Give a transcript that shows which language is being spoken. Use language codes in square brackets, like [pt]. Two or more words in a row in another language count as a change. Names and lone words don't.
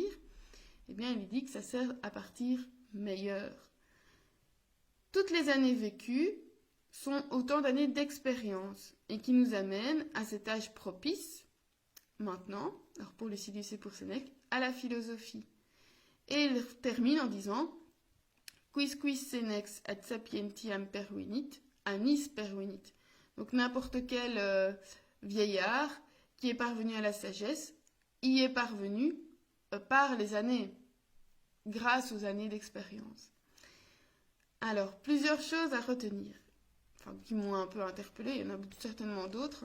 [fr] Eh bien il dit que ça sert à partir meilleur. Toutes les années vécues sont autant d'années d'expérience et qui nous amènent à cet âge propice, maintenant, alors pour Lucilius et pour Sénèque, à la philosophie. Et il termine en disant [la] quis senex ad sapientiam pervenit, anis pervenit. [fr] Donc n'importe quel vieillard qui est parvenu à la sagesse y est parvenu par les années, grâce aux années d'expérience. Alors, plusieurs choses à retenir, qui m'ont un peu interpellée, il y en a certainement d'autres.